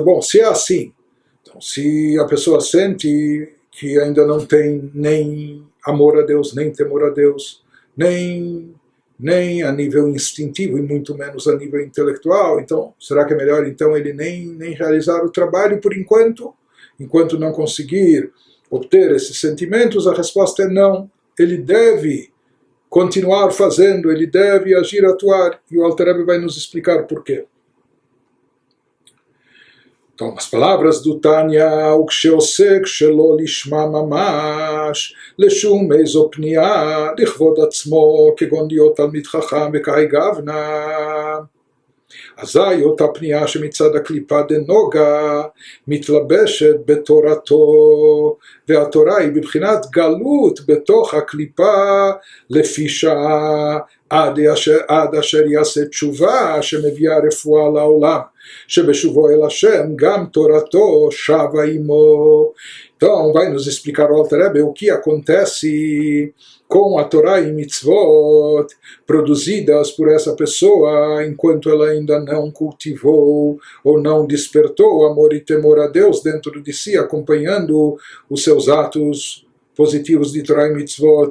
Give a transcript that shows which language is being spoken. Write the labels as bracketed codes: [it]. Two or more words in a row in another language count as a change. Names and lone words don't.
[pt] Bom, se é assim, então, se a pessoa sente que ainda não tem nem amor a Deus, nem temor a Deus, nem a nível instintivo e muito menos a nível intelectual, então será que é melhor então ele nem realizar o trabalho por enquanto não conseguir obter esses sentimentos? A resposta é não. Ele deve continuar fazendo, ele deve agir, atuar, e o Alter Rebbe vai nos explicar por quê. Então, as palavras do Tânia, o [he] כשעוסק שלא לשמה ממש, לשום איזו פנייה לכבוד עצמו כגון להיות תלמיד חכם וקאי גוונה. אזי אותה פנייה שמצד הקליפה דנוגה מתלבשת בתורתו, והתורה היא בבחינת גלות בתוך הקליפה לפי שעה עד אשר יעשה תשובה שמביאה רפואה לעולם, שבשובו אל השם גם תורתו שבה עמו. [pt] Então, vai nos explicar o Alter Rebbe o que acontece com a Torá e Mitzvot produzidas por essa pessoa enquanto ela ainda não cultivou ou não despertou amor e temor a Deus dentro de si, acompanhando os seus atos positivos de Torá e Mitzvot.